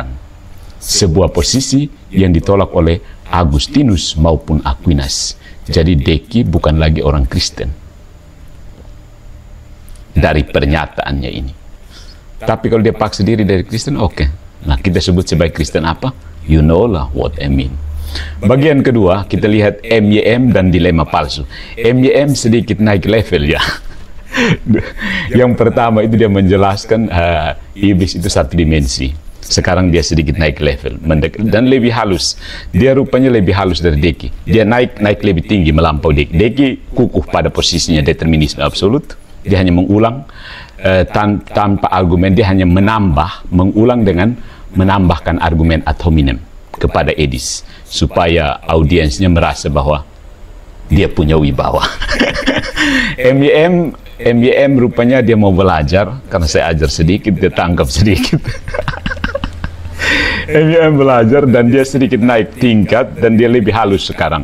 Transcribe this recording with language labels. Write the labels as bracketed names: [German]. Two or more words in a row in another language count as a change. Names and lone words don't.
[Indonesian] Sebuah posisi yang ditolak oleh Agustinus maupun Aquinas. Jadi Deki bukan lagi orang Kristen. Dari pernyataannya ini. Tapi kalau dia paksa diri dari Kristen, oke. Nah, kita sebut sebagai Kristen apa? [English] You know lah what I mean. [Indonesian] Bagian kedua, kita lihat MYM dan dilema palsu. MYM sedikit naik level ya. Yang pertama itu dia menjelaskan iblis itu satu dimensi. Sekarang dia sedikit naik level dan lebih halus. Dia rupanya lebih halus dari Deki. Dia naik lebih tinggi melampaui Deki. Deki kukuh pada posisinya determinisme absolut. Dia hanya mengulang tanpa argumen. Dia hanya mengulang dengan menambahkan argumen [Latin] ad hominem [Indonesian] kepada Edis supaya audiensnya merasa bahwa dia punya wibawa. MYM rupanya dia mau belajar, karena saya ajar sedikit, dia tangkap sedikit. MYM belajar dan dia sedikit naik tingkat dan dia lebih halus sekarang.